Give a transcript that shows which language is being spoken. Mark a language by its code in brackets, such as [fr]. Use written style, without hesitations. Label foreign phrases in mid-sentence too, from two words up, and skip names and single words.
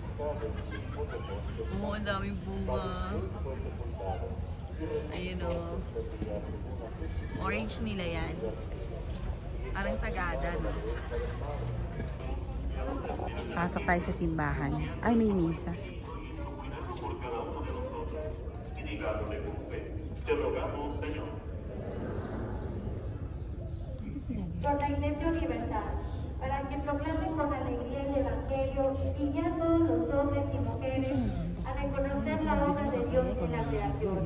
[tl] Oo, ang daming bunga. Ayun, oh. Orange nila yan. Parang Sagada, no? Pasok tayo sa simbahan. Ay, may misa. [es] Por la Iglesia Universal, para que proclamen con alegría el Evangelio y ya todos los hombres y mujeres a reconocer la obra de Dios en la creación.